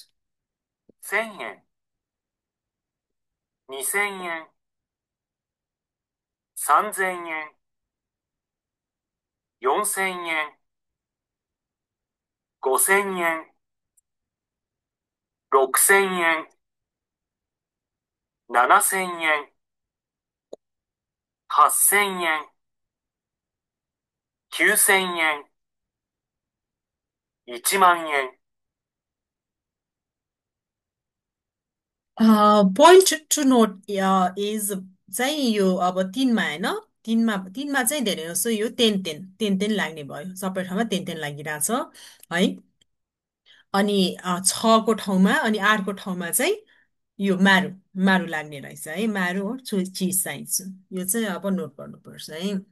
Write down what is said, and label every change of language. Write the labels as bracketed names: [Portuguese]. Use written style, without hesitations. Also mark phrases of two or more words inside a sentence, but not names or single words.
[Japanese] 1000 円、2000円、3000円、4000円、5000円、6000円、7000円、8000円、9000円、1万円。 [English] point to note is [Nepali] चाहिँ यो अब तिनमा होइन तिनमा चाहिँ धेरै जस्तो यो [Japanese] てんてん [Nepali] लाग्ने भयो सबै ठाउँमा [Japanese] てんてん [Nepali] लागिरहेछ है अनि 6को ठाउँमा अनि 8को ठाउँमा चाहिँ यो [Japanese] まるまる [Nepali] लाग्ने रहेछ है मारु हो चिज साइज यो चाहिँ अब नोट गर्नुपर्छ है